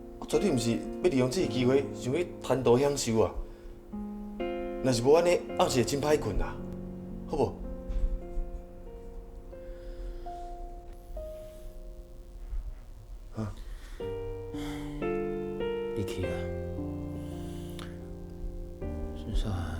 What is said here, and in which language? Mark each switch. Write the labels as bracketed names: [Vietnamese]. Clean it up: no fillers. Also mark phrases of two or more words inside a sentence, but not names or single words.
[Min Nan Chinese] 绝对毋是要利用这个机会想要贪图享受啊！若是无安尼，暗时会真歹困啦，好无？啊？你去啊？是啥？